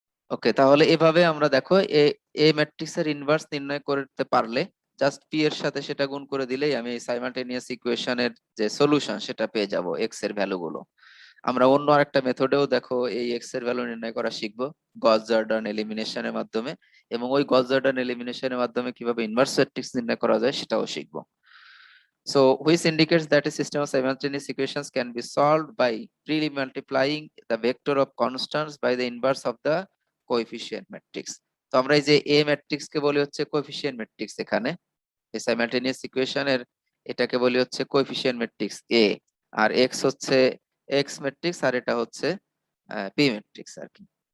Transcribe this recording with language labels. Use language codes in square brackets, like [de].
[bn] ওকে, তাহলে এভাবে আমরা দেখো এ এ ম্যাট্রিক্স এর ইনভার্স নির্ণয় করতে পারলে জাস্ট পি এর সাথে সেটা গুণ করে দিলেই আমি এই সাইমালটেনিয়াস ইকুয়েশনের যে সলিউশন সেটা পেয়ে যাব, এক্স এর ভ্যালুগুলো। আমরা অন্য আরেকটা মেথডেও দেখো এই এক্স এর ভ্যালু নির্ণয় করা শিখবো, গস জর্ডান এলিমিনেশনের মাধ্যমে, এবং ওই গস জর্ডান এলিমিনেশনের মাধ্যমে কিভাবে ইনভার্স ম্যাট্রিক্স নির্ণয় করা যায় সেটাও শিখবো। [en] So, which indicates that a system of simultaneous equations can be solved by pre-multiplying the vector of constants by the inverse of the coefficient matrix. [bn] তো আমরা এই যে A ম্যাট্রিক্স কে বলি হচ্ছে কোএফিসিয়েন্ট ম্যাট্রিক্স, এখানে এই সাইমালটেনিয়াস ইকুয়েশনের এটাকে বলি হচ্ছে coefficient matrix A, আর x হচ্ছে x ম্যাট্রিক্স, আর এটা হচ্ছে P ম্যাট্রিক্স আর কি।